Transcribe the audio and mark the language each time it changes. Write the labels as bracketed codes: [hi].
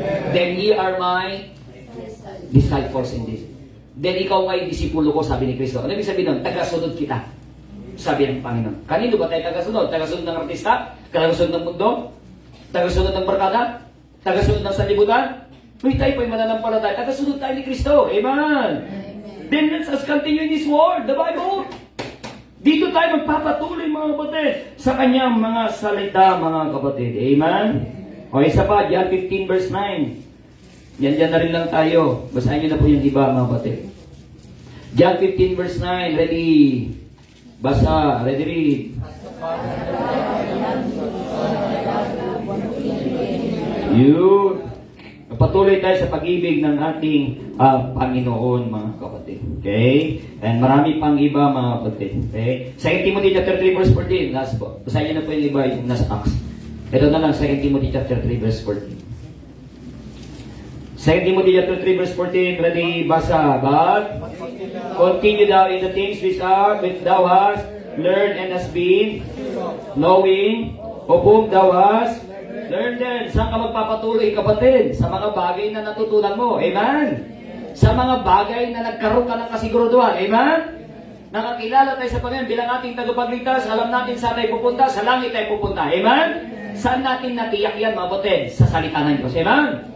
[en] Then ye are my disciples indeed. [tl] Then ikaw ay disipulo ko, sabi ni Kristo. Ano ibig sabihin nun? Tagasunod kita. Sabi ng Panginoon. Kanino ba tayo tagasunod? Tagasunod ng artista? Tagasunod ng mundo? Tagasunod ng barkada? Tagasunod ng sanlibutan? Uy, tayo po'y mananampalataya. Tagasunod tayo ni Kristo. Amen. [en] Then let us continue in this word, the Bible. [tl] Dito tayo magpapatuloy, mga kapatid, sa kanyang mga salita, mga kapatid. Amen. O isa pa, John 15 verse 9. Yan na rin lang tayo. Basahin nyo na po yung iba, mga kapatid. John 15 verse 9. Ready? Basa. Ready read. You. Patuloy tayo sa pag-ibig ng ating Panginoon, mga kapatid. Okay? And marami pang iba, mga kapatid. Okay? 2 Timothy chapter 3 verse 14. Last po. Basahin niyo na po yung iba yung nasa Acts. Ito na lang, 2 Timothy chapter 3 verse 14. 2 Timothy chapter 3 verse 14. Ready? Basa. [en] But continue thou in the things which thou hast learned and hast been knowing, of whom thou hast learned them. [tl] Saan ka magpapatuloy, kapatid? Sa mga bagay na natutunan mo. Amen? Sa mga bagay na nagkaroon ka ng kasiguraduhan. Amen? Nakakilala tayo sa Panginoon bilang ating tagapagligtas. Alam natin saan tayo pupunta. Sa langit tayo pupunta. Amen? Saan natin natiyak yan, mga kapatid? Sa salita ng Diyos. Amen?